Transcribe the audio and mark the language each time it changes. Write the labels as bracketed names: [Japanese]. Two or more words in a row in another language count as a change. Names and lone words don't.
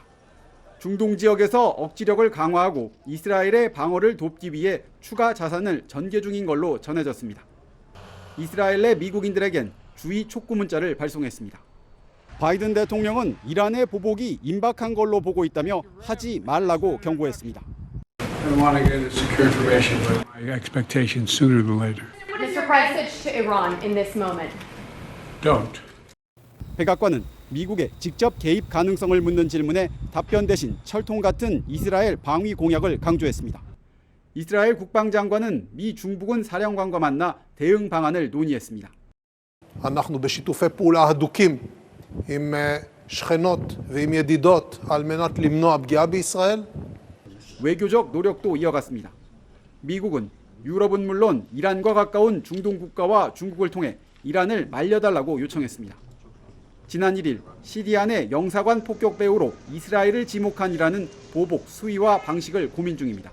[Korean] 중동 지역에서 억지력을 강화하고 이스라엘의 방어를 돕기 위해 추가 자산을 전개 중인 걸로 전해졌습니다. 이스라엘 내 미국인들에겐 주의 촉구 문자를 발송했습니다. 바이든 대통령은 이란의 보복이 임박한 걸로 보고 있다며 하지 말라고 경고했습니다. [English] I want to get a secure information, but my expectation sooner than later. What is your message to Iran in this moment? Don't. [Korean] 백악관은 미국의 직접 개입 가능성을 묻는 질문에 답변 대신 철통 같은 이스라엘 방위 공약을 강조했습니다. 이스라엘 국방장관은 미 중부군 사령관과 만나 대응 방안을 논의했습니다. [Hebrew] אנחנו בשיתופי פעולה הדוקים עם שכנות ועם ידידות על מנת למנוע פגיעה בישראל. [Korean] 외교적 노력도 이어갔습니다. 미국은 유럽은 물론 이란과 가까운 중동 국가와 중국을 통해 이란을 말려달라고 요청했습니다. 지난 1일 시리아 내 영사관 폭격 배후로 이스라엘을 지목한 이란은 보복 수위와 방식을 고민 중입니다.